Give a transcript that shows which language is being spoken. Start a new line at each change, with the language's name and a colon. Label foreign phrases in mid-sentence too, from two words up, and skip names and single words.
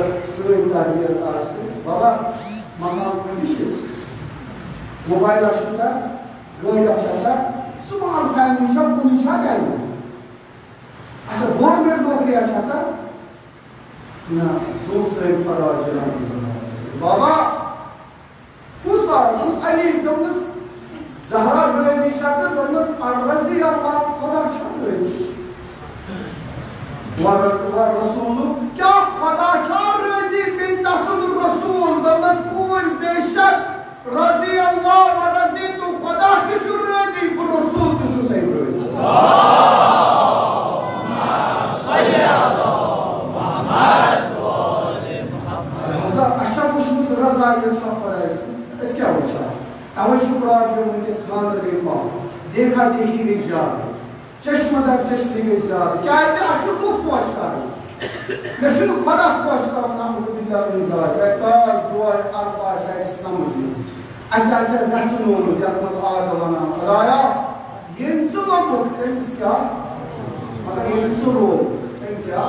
Kashmiri: سٲنۍ تربیت آسہِ بابا مکان کۭتِس چھِس موبایلہ چھُسا گٲڑۍ چھسا
English: small family
Kashmiri: چھا کُنہِ چھا گرِ اچھا گورمنٹ نوکریا چھسا نہ سُہ سٲنۍ خدا جلال بابا کُس بات چھُس علی دوٚپنَس زہرا رٲضی چھا تہٕ دوٚپنَس
Arabic: رضی اللہ
Kashmiri: خدا چھا رٲضی ورسولُ کیٛاہ خدا چھا رٲضی بیٚیہِ تسُنٛد رسوٗل دوٚپنَس کُن بے شک
Arabic: رضی اللہ و رضی
Kashmiri: تو خدا تہِ چھُ رٲضی بہٕ رسوٗل تہِ چھُس رٲضی اچھا وٕچھمٕژ رضایت چھا خۄداے سٕنٛز أسۍ کیٛاہ وٕچھان اوے چھُ پرابلم وٕنکیٚس خانٛدر گٔے پاک دیکھا دیکھی گٔے زیادٕ چشمہ در چشمی گٔے زیادٕ کیٛازِ اَتھ چھُ لُکھ خۄش کَرُن مےٚ چھُنہٕ خۄدا خۄش کَرُن
Arabic: نعوذ باللہ من ذالک
Kashmiri: اے کاش دۄہے عرفہ آسہِ اَسہِ سمجھ یُن اَسہِ آسہِ ہا گژھُن اومُت یَتھ منٛز آرڈر وَنان خدایا ییٚمۍ ژٕ لوٚگُتھ أمِس کیٛاہ مگر ییٚلہِ ژٕ روو أمۍ کیٛاہ